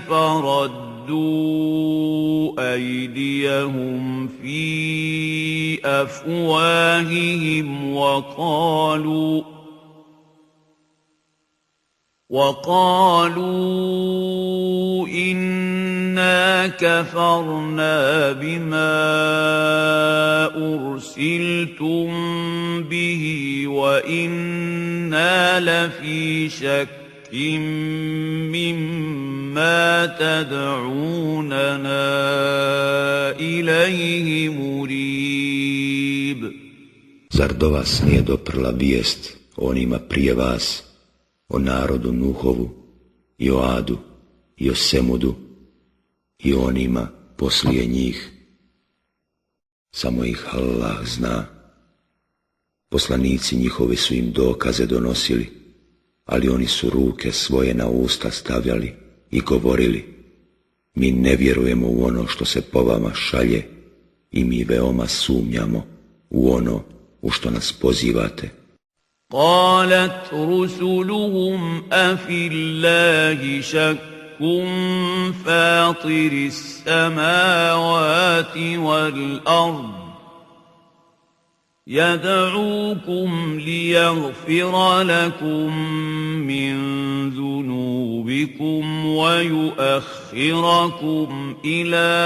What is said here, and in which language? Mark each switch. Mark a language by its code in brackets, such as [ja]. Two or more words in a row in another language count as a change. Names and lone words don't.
[ar] فَرَدُّوا أَيْدِيَهُمْ فِي أَفْوَاهِهِمْ وقالوا إنا كفرنا بما أرسلتم به وإنا لفي شك مما تدعوننا إليه مريب. [bs] Zar do vas nije doprla vijest onima prije vas, o narodu Nuhovu, i o Adu, i o Semudu, i onima poslije njih? Samo ih Allah zna. Poslanici njihovi su im dokaze donosili, ali oni su ruke svoje na usta stavljali i govorili, mi ne vjerujemo u ono što se po vama šalje i mi veoma sumnjamo u ono u što nas pozivate. [ar] قالت رسلهم أفي الله شك فاطر السماوات والأرض يدعوكم ليغفر لكم من ذنوبكم ويؤخركم إلى